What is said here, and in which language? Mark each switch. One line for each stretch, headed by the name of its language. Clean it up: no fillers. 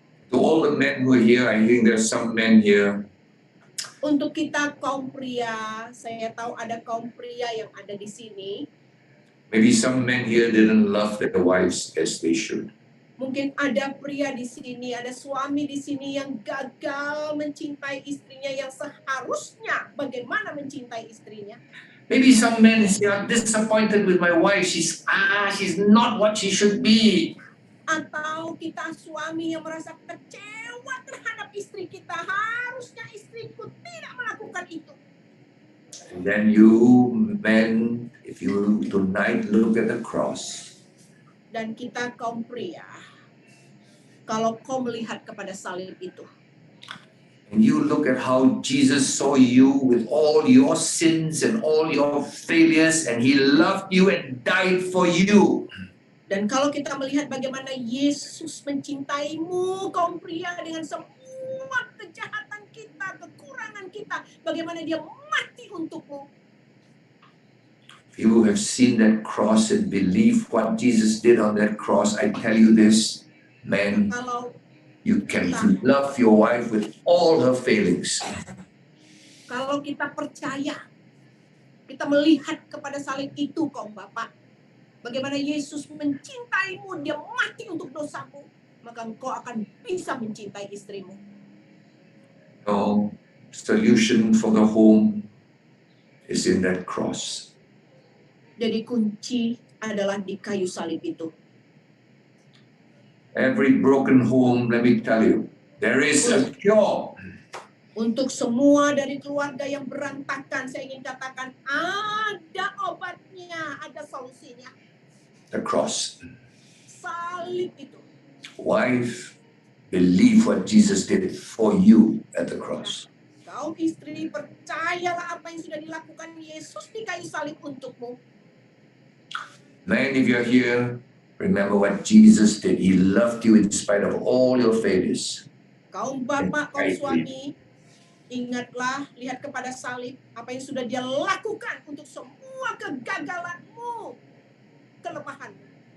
English: To all the men who are here, I think there's some men here.
Indonesian: Untuk kita kaum pria, saya tahu ada kaum pria yang ada di sini.
English: Maybe some men here didn't love their wives as they should.
Indonesian: Mungkin ada pria di sini, ada suami di sini yang gagal mencintai istrinya yang seharusnya bagaimana mencintai istrinya.
English: Maybe some men say, I'm disappointed with my wife. She's not what she should be.
Indonesian: Atau kita suami yang merasa kecewa terhadap istri kita. Harusnya istriku tidak melakukan itu.
English: And then you men, if you tonight look at the cross.
Indonesian: Dan kita kaum pria, kalau kau melihat kepada salib itu.
English: And you look at how Jesus saw you with all your sins and all your failures, and he loved you and died for you.
Indonesian: Dan kalau kita melihat bagaimana Yesus mencintaimu, kaum pria, dengan semua kejahatan kita, kekurangan kita, bagaimana dia mati untukmu.
English: If you have seen that cross and believe what Jesus did on that cross, I tell you this, man,
Indonesian: Kalau
English: you can love your wife with all her failings.
Indonesian: Kalau kita percaya, kita melihat kepada salib itu, kaum bapak, bagaimana Yesus mencintaimu, dia mati untuk dosamu, maka engkau akan bisa mencintai istrimu.
English: No solution for the home is in that cross.
Indonesian: Jadi kunci adalah di kayu salib itu.
English: Every broken home, let me tell you, there is a cure.
Indonesian: Untuk semua dari keluarga yang berantakan, saya ingin katakan ada obatnya, ada solusinya.
English: The cross.
Indonesian: Salib itu.
English: Wife, believe what Jesus did for you at the cross.
Indonesian: Kaum istri, percayalah apa yang sudah dilakukan Yesus di kayu salib untukmu.
English: Man, if you're here, remember what Jesus did. He loved you in spite of all your failures.
Indonesian: Kaum bapak, kaum suami, ingatlah, lihat kepada salib, apa yang sudah dia lakukan untuk semua kegagalanmu, kelemahanmu.